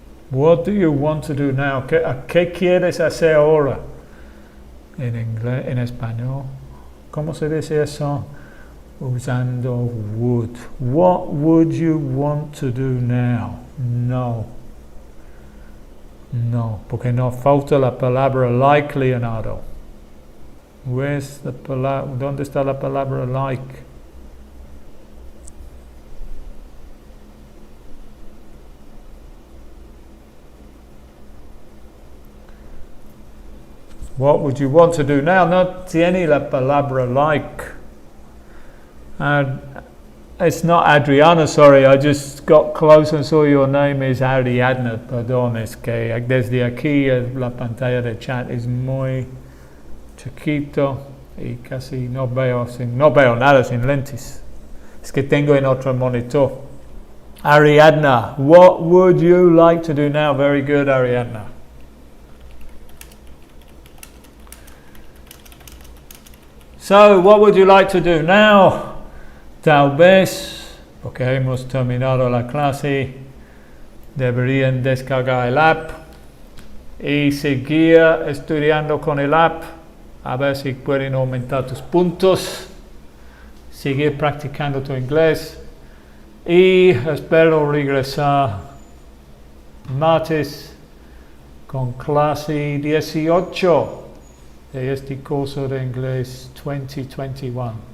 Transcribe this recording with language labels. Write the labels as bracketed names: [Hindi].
[English] What do you want to do now? [Spanish] ¿Qué quieres hacer ahora? En inglés, en español. ¿Cómo se dice eso? Usando would. [English] What would you want to do now? [Spanish] No. No, porque nos falta la palabra like, Leonardo. ¿Dónde está la palabra like? [English] What would you want to do now? [Spanish] No tiene la palabra like. [English] It's not Adriana, sorry, I just got close and saw your name is Ariadna. [Spanish] Perdón, es que desde aquí la pantalla de chat es muy chiquito y casi no veo nada sin lentes. Es que tengo en otro monitor. [English] Ariadna, what would you like to do now? Very good, Ariadna. So, what would you like to do now? [Spanish] Tal vez, porque hemos terminado la clase, deberían descargar el app y seguir estudiando con el app, a ver si pueden aumentar tus puntos, seguir practicando tu inglés y espero regresar martes con clase 18 de este curso de inglés 2021.